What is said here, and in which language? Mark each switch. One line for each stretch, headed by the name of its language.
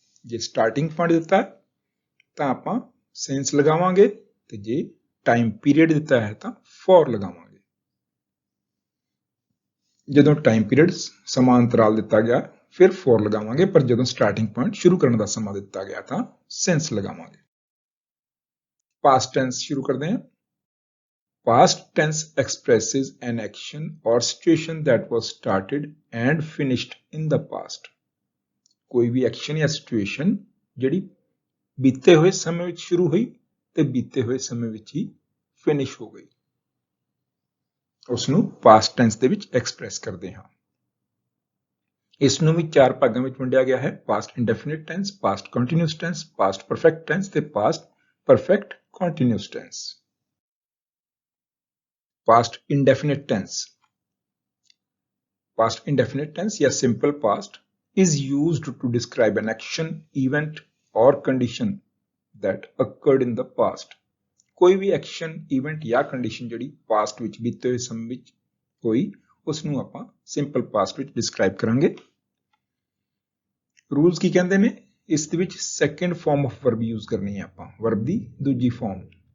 Punjabi: ਜੇ starting point ਦਿੱਤਾ ਹੈ ਤਾਂ ਆਪਾਂ since ਲਗਾਵਾਂਗੇ, ਤੇ ਜੇ ਟਾਈਮ ਪੀਰੀਅਡ ਦਿੱਤਾ ਹੈ ਤਾਂ for ਲਗਾਵਾਂਗੇ। ਜਦੋਂ ਟਾਈਮ ਪੀਰੀਅਡ ਸਮਾਂ ਅੰਤਰਾਲ ਦਿੱਤਾ ਗਿਆ ਫਿਰ for ਲਗਾਵਾਂਗੇ, ਪਰ ਜਦੋਂ ਸਟਾਰਟਿੰਗ ਪੁਆਇੰਟ ਸ਼ੁਰੂ ਕਰਨ ਦਾ ਸਮਾਂ ਦਿੱਤਾ ਗਿਆ ਤਾਂ since ਲਗਾਵਾਂਗੇ। ਪਾਸਟ ਟੈਂਸ ਸ਼ੁਰੂ ਕਰਦੇ ਹਾਂ।
English: Past tense expresses an action or situation that was started and finished in the past.
Punjabi: ਕੋਈ ਵੀ ਐਕਸ਼ਨ ਜਾਂ ਸਿਚੁਏਸ਼ਨ ਜਿਹੜੀ ਬੀਤੇ ਹੋਏ ਸਮੇਂ ਵਿੱਚ ਸ਼ੁਰੂ ਹੋਈ ਤੇ ਬੀਤੇ ਹੋਏ ਸਮੇਂ ਵਿੱਚ ਹੀ ਫਿਨਿਸ਼ ਹੋ ਗਈ, ਉਸ ਨੂੰ ਪਾਸਟ ਟੈਂਸ ਦੇ ਵਿੱਚ ਐਕਸਪ੍ਰੈਸ ਕਰਦੇ ਹਾਂ। ਇਸ ਨੂੰ ਵੀ 4 ਭਾਗਾਂ ਵਿੱਚ ਵੰਡਿਆ ਗਿਆ ਹੈ: past ਇੰਡੈਫਿਨਿਟ tens, past continuous tens, past perfect tens ਤੇ past perfect continuous tens.
English: Past indefinite tense. Past indefinite tense
Hindi: या
English: simple past is used to describe an action, event or condition that occurred in the past.
Hindi: कोई भी
Punjabi: action, event
Hindi: या
Punjabi: condition ਜਿਹੜੀ past ਵਿੱਚ ਬੀਤੇ ਹੋਏ ਸਮੇਂ ਵਿੱਚ ਹੋਈ, ਉਸ ਨੂੰ ਆਪਾਂ simple past ਵਿੱਚ describe ਕਰਾਂਗੇ। ਰੂਲਸ ਕੀ ਕਹਿੰਦੇ ਨੇ? ਇਸ ਦੇ ਵਿੱਚ second form of verb use ਕਰਨੀ ਹੈ ਆਪਾਂ, verb ਦੀ ਦੂਜੀ form।